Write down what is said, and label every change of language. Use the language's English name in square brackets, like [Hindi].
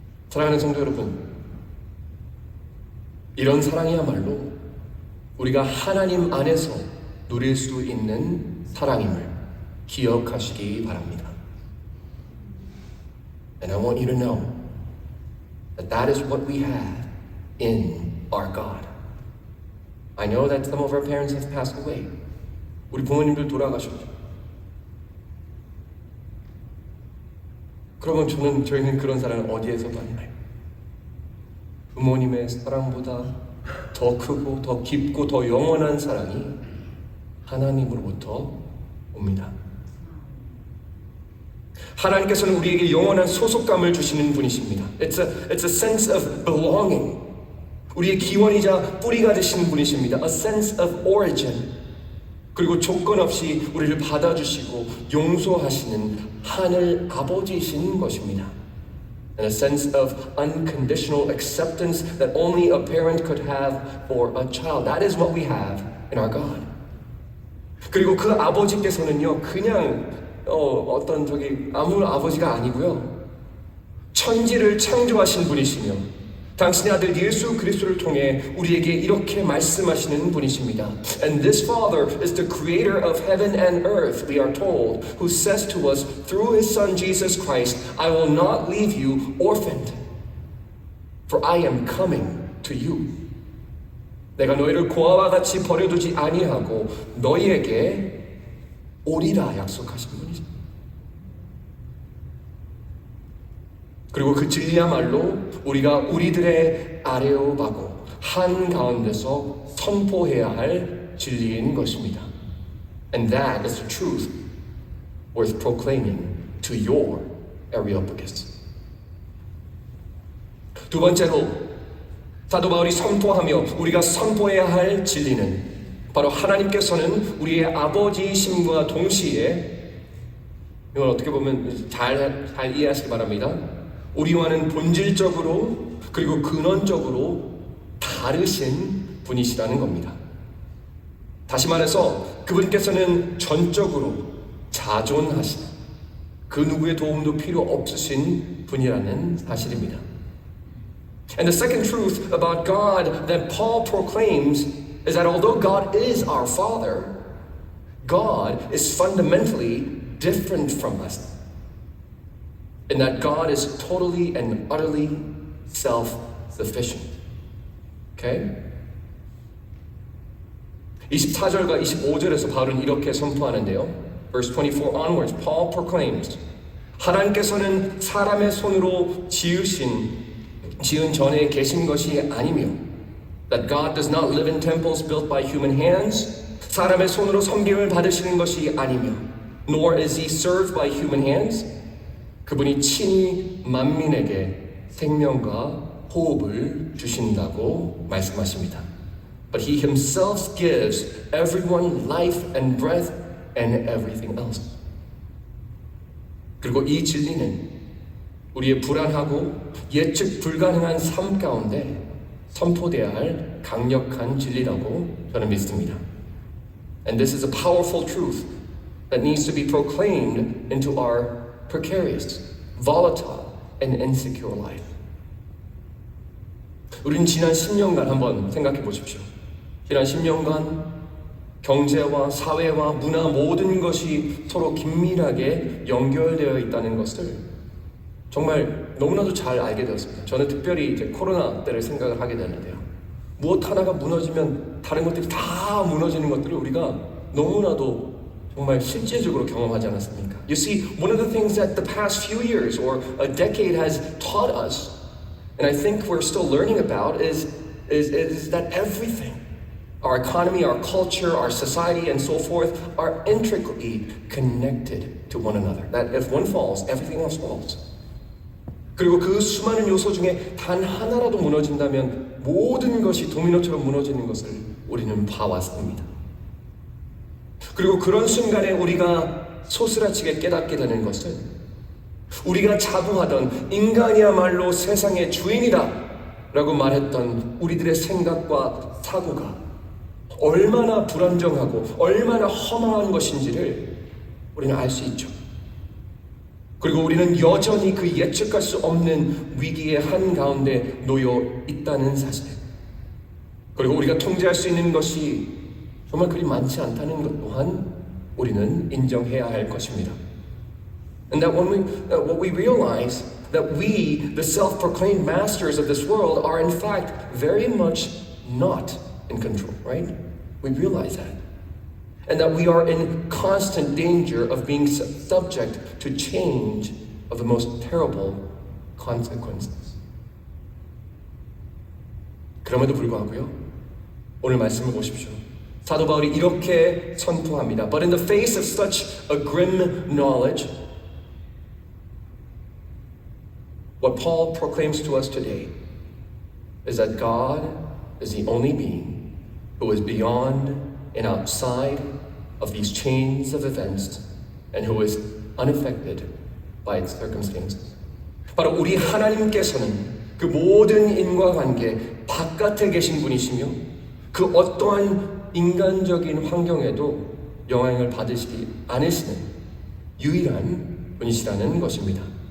[Korean] 사랑하는 성도 여러분, 이런 사랑이야말로 우리가 하나님 안에서 누릴 수 있는 사랑임을 기억하시기 바랍니다. [English] And I want you to know that that is what we have in our God. I know that some of our parents have passed away. [Korean] 우리 부모님들 돌아가셨죠. 그러면 저희는 그런 사랑을 어디에서 받나요? 부모님의 사랑보다 더 크고 더 깊고 더 영원한 사랑이 하나님으로부터 옵니다. 하나님께서는 우리에게 영원한 소속감을 주시는 분이십니다. [English] It's a sense of belonging. [Korean] 우리의 기원이자 뿌리가 되시는 분이십니다. [English] A sense of origin. [Korean] 그리고 조건 없이 우리를 받아주시고 용서하시는 하늘 아버지이신 것입니다. [English] And a sense of unconditional acceptance that only a parent could have for a child. That is what we have in our God. [Korean] 그리고 그 아버지께서는요, 그냥 어떤 아무 아버지가 아니고요, 천지를 창조하신 분이시며 당신의 아들 예수 그리스도를 통해 우리에게 이렇게 말씀하시는 분이십니다. [English] And this Father is the creator of heaven and earth, we are told, who says to us through his Son Jesus Christ, I will not leave you orphaned, for I am coming to you. [Korean] 내가 너희를 고아와 같이 버려두지 아니하고 너희에게 오리라 약속하신 분이십니다. 그리고 그 진리야말로 우리가 우리들의 아레오바고 한가운데서 선포해야 할 진리인 것입니다. [English] And that is the truth worth proclaiming to your Areopagus. [Korean] 두 번째로 사도 바울이 선포하며 우리가 선포해야 할 진리는 바로 하나님께서는 우리의 아버지이심과 동시에 이걸 어떻게 보면 잘 이해하시기 바랍니다. 우리와는 본질적으로 그리고 근원적으로 다르신 분이시라는 겁니다. 다시 말해서 그분께서는 전적으로 자존하신 그 누구의 도움도 필요 없으신 분이라는 사실입니다. [English] And the second truth about God that Paul proclaims is that although God is our Father, God is fundamentally different from us. In that God is totally and utterly self-sufficient. Okay? [Korean] 24절과 25절에서 바울은 이렇게 선포하는데요. [English] Verse 24 onwards, Paul proclaims, [Korean] 하나님께서는 사람의 손으로 지은 전에 계신 것이 아니며 [English] that God does not live in temples built by human hands, [Korean] 사람의 손으로 섬김을 받으시는 것이 아니며 [English] nor is he served by human hands, [Korean] 그분이 친히 만민에게 생명과 호흡을 주신다고 말씀하십니다. [English] But he himself gives everyone life and breath and everything else. [Korean] 그리고 이 진리는 우리의 불안하고 예측 불가능한 삶 가운데 선포되어야 할 강력한 진리라고 저는 믿습니다. [English] And this is a powerful truth that needs to be proclaimed into our precarious, volatile, and insecure life. [Korean] 우린 지난 10년간 한번 생각해 보십시오. 지난 10년간 경제와 사회와 문화 모든 것이 서로 긴밀하게 연결되어 있다는 것을 정말 너무나도 잘 알게 되었습니다. 저는 특별히 이제 코로나 때를 생각을 하게 되는데요. 무엇 하나가 무너지면 다른 것들이 다 무너지는 것들을 우리가 너무나도 정말 실제적으로 경험하지 않았습니까? [English] You see, one of the things that the past few years or a decade has taught us, and I think we're still learning about, is that everything, our economy, our culture, our society, and so forth, are intricately connected to one another. That if one falls, everything else falls. [Korean] 그리고 그 수많은 요소 중에 단 하나라도 무너진다면 모든 것이 도미노처럼 무너지는 것을 우리는 봐왔습니다. 그리고 그런 순간에 우리가 소스라치게 깨닫게 되는 것은 우리가 자부하던 인간이야말로 세상의 주인이다 라고 말했던 우리들의 생각과 사고가 얼마나 불안정하고 얼마나 허망한 것인지를 우리는 알 수 있죠. 그리고 우리는 여전히 그 예측할 수 없는 위기의 한가운데 놓여 있다는 사실, 그리고 우리가 통제할 수 있는 것이 정말 그리 많지 않다는 것 또한 우리는 인정해야 할 것입니다. [English] And that when what we realize that we, the self-proclaimed masters of this world, are in fact very much not in control, right? We realize that. And that we are in constant danger of being subject to change of the most terrible consequences. [Korean] 그럼에도 불구하고요, 오늘 말씀을 보십시오. 사도 바울이 이렇게 선포합니다. [English] But in the face of such a grim knowledge, what Paul proclaims to us today is that God is the only being who is beyond and outside of these chains of events and who is unaffected by its circumstances. [Korean] 바로 우리 하나님께서는 그 모든 인과관계 바깥에 계신 분이시며 그 어떠한 인간적인 환경에도 영향을 받으시지 않으시는 유일한 분이시라는 것입니다.